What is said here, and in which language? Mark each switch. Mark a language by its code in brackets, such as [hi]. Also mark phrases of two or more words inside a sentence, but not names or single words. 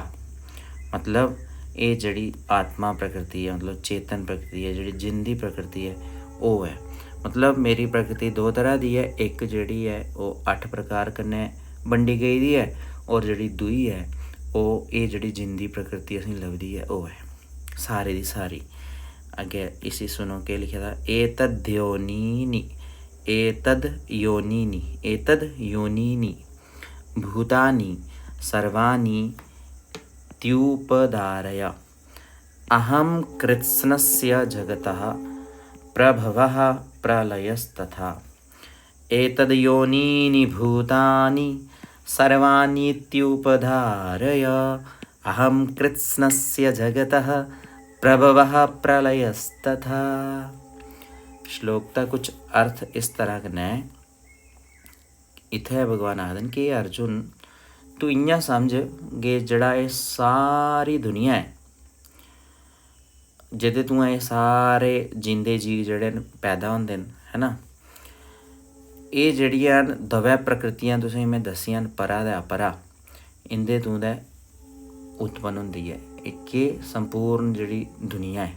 [doi] मतलब ये जेह्ड़ी आत्मा प्रकृति है, मतलब चेतन प्रकृति है, जेह्ड़ी जिंदी प्रकृति है वो है। मतलब मेरी प्रकृति 2 तरह दी है, एक जेह्ड़ी है वो 8 प्रकार कन्नै बंडी गेदी है और जेह्ड़ी दूई है वो ये जेह्ड़ी जिंदी प्रकृति असें लभदी है वो है सारी दी सारी। अगे इसी सुनो के लिखे दा, [sa] एतद् योनीनि भूतानि सर्वाणि त्युपधारय अहं कृत्स्नस्य जगतः प्रभवः प्रलयस्तथा। एतद् योनीनि भूतानि सर्वाण्यत्युपधारय अहं कृत्स्नस्य जगतः प्रभवः प्रलयस्तथा। [doi] श्लोक का कुछ अर्थ इस तरह कन्नै है। इत्थे भगवान आखदे कि अर्जुन तू इ'यां समझ कि जेह्ड़ा एह् सारी दुनिया है जेह्दे तू एह् सारे जींदे जीव जेह्ड़े न पैदा होंदे न है ना, एह् जेह्ड़ियां न दवै प्रकृतियां तुसेंगी में दस्सियां न परा ते अपरा, इंदे तूं दै उत्पन्न होंदी है इक संपूर्ण जेह्ड़ी दुनिया है।